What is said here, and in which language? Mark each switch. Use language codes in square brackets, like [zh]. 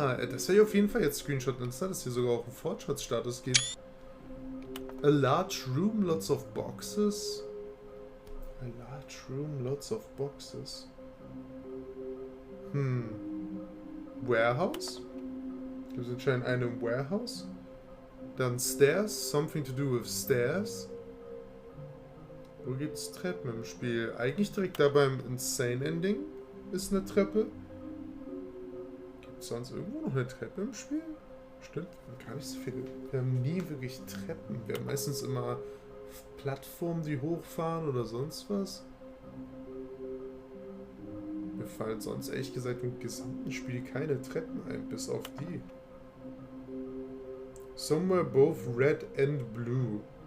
[de] Das wäre ja auf jeden Fall jetzt Screenshot, dass es hier sogar auch einen Fortschrittsstatus gibt. [en] A large room, lots of boxes. A large room, lots of boxes. Warehouse? [de] Gibt es anscheinend eine Warehouse? Dann [en] Stairs, something to do with stairs. [de] Wo gibt's Treppen im Spiel? Eigentlich direkt da beim Insane Ending ist eine Treppe. Gibt es sonst irgendwo noch eine Treppe im Spiel? Stimmt, gar nicht so viele. Wir haben nie wirklich Treppen. Wir haben meistens immer Plattformen, die hochfahren oder sonst was. Mir fallen sonst ehrlich gesagt im gesamten Spiel keine Treppen ein, bis auf die. [en] Somewhere both red and blue.